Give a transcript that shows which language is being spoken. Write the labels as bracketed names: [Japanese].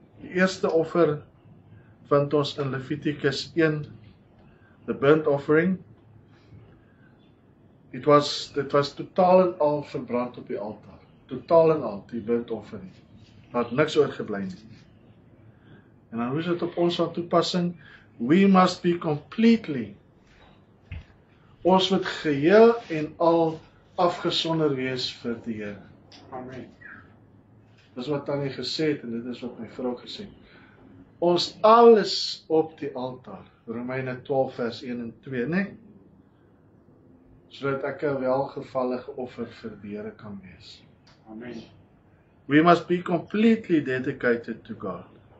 [Afrikaans] Die eerste offer vind ons in Levitikus 1, [English] the burnt offering. [Afrikaans] Dit was totaal en al verbrand op die altaar. Totaal en al, die burnt offering. Daar het niks oorgebly nie. En dan hoe is dit op ons van toepassing? [English] We must be completely. [Afrikaans] Ons moet geheel en al afgesonder wees vir die Here. Amen. Dis wat Tannie gesê het en dit is wat my vrou gesê het. Ons alles op die altaar. Romeine 12 vers 1 en 2, né? Sodat ek 'n welgevallige offer vir die Here kan wees. Amen. [English] We must be completely dedicated to God.